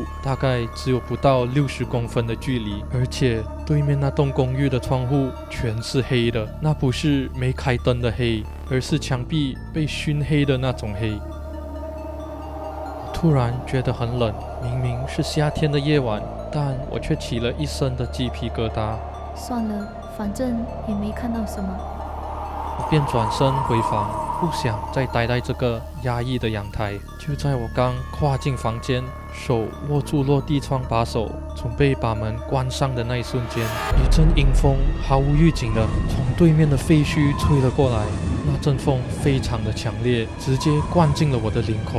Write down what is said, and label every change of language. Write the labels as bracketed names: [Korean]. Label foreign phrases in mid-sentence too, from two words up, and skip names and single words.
[Chinese] 大概只有不到60公分的距離，而且對面那棟公寓的窗戶全是黑的，那不是沒開燈的黑，而是牆壁被燻黑的那種黑。突然覺得很冷，明明是夏天的夜晚，但我卻起了一身的雞皮疙瘩。算了，反正也沒看到什麼。我便轉身回房，不想再待在這個壓抑的陽台。就在我剛跨進房間，手握住落地窗把手，準備把門關上的那一瞬間，一陣陰風毫無預警的從對面的廢墟吹了過來。那陣風非常的強烈，直接灌進了我的領口。